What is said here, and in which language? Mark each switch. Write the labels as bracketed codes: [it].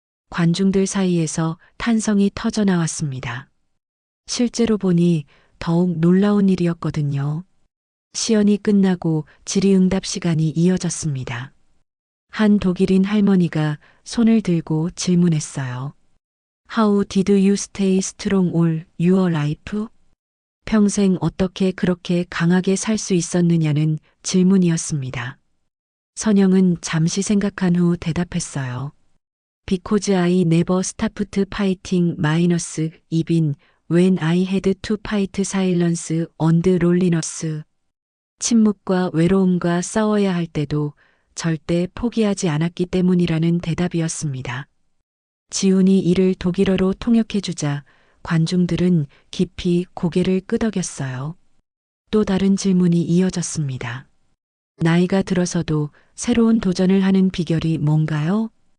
[ko] 관중들 사이에서 탄성이 터져 나왔습니다. 실제로 보니 더욱 놀라운 일이었거든요. 시연이 끝나고 질의응답 시간이 이어졌습니다. 한 독일인 할머니가 손을 들고 질문했어요. [en] How did you stay strong all your life? [ko] 평생 어떻게 그렇게 강하게 살 수 있었느냐는 질문이었습니다. 선영은 잠시 생각한 후 대답했어요. [en] Because I never stopped fighting minus even when I had to fight silence and loneliness. [ko] 침묵과 외로움과 싸워야 할 때도 절대 포기하지 않았기 때문이라는 대답이었습니다. 지훈이 이를 독일어로 통역해주자 관중들은 깊이 고개를 끄덕였어요. 또 다른 질문이 이어졌습니다. 나이가 들어서도 새로운 도전을 하는 비결이 뭔가요?